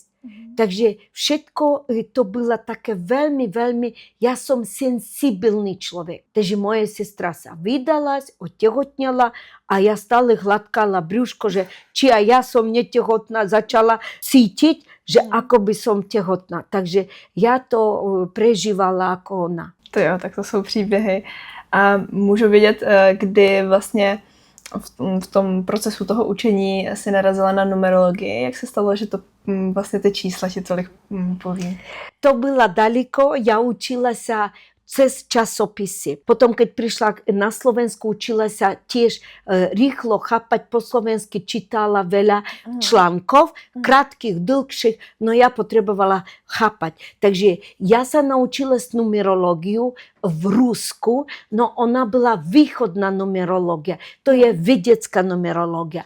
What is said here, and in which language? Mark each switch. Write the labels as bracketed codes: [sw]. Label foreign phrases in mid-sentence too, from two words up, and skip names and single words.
[sk] Takže všetko to bylo také veľmi, ja som sensibilný človek. Takže moja sestra sa vydala, otehotnela a ja stále hladkala brúško, že či aj ja som netehotná, začala cítiť, že ako by som tehotná. Takže ja to prežívala ako ona. [cs] To jo, tak to jsou příběhy. A můžu vědět, kdy vlastně v tom procesu toho učení si narazila na numerologii. Jak se stalo, že to vlastně ty čísla ti tolik poví? [sk] To bylo daleko, ja učila sa cez časopisy. Potom, keď prišla na Slovensku, učila sa tiež rýchlo chápať po slovensky, čítala veľa článkov, krátkých, dlhších, no ja potrebovala chápať. Takže ja sa naučila numerológiu v Rusku, no ona bola východná numerológia, to je vedecká numerológia.